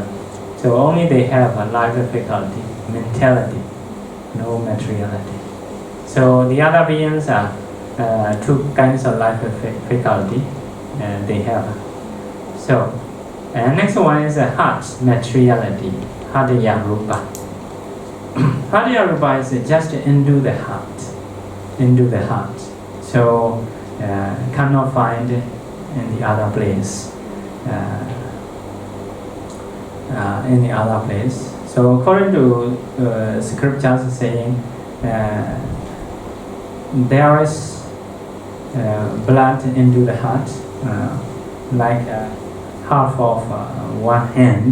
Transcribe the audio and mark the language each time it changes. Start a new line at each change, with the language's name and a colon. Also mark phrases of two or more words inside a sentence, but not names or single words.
English: So only they have a life faculty, mentality, no materiality. So the other beings are two kinds of life faculty they have. So next one is heart materiality,
Pali: hadaya rupa. Hadaya rupa
English: is just into the heart. So cannot find in the other place. So according to scriptures saying, there is blood into the heart, like half of one hand.